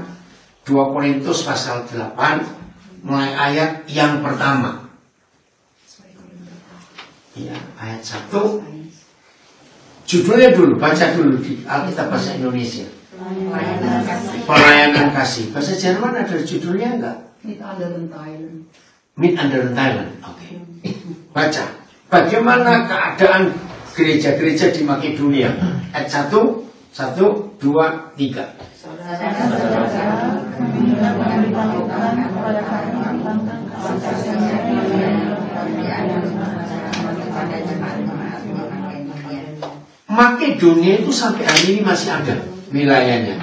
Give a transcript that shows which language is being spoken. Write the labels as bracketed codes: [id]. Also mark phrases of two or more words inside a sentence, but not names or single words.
[id] 2 Korintus pasal 8 mulai ayat yang pertama. Ya, ayat 1. Judulnya dulu, baca dulu di Alkitab bahasa Indonesia. Pelayanan kasih. Bahasa Jerman ada judulnya enggak? [de] Mit anderen Teilen. Mit anderen Teilen. [id] Oke. Baca. Bagaimana keadaan gereja-gereja di Makedonia? Ayat 1, 2, 3. Makedonia itu sampai hari ini masih ada wilayahnya.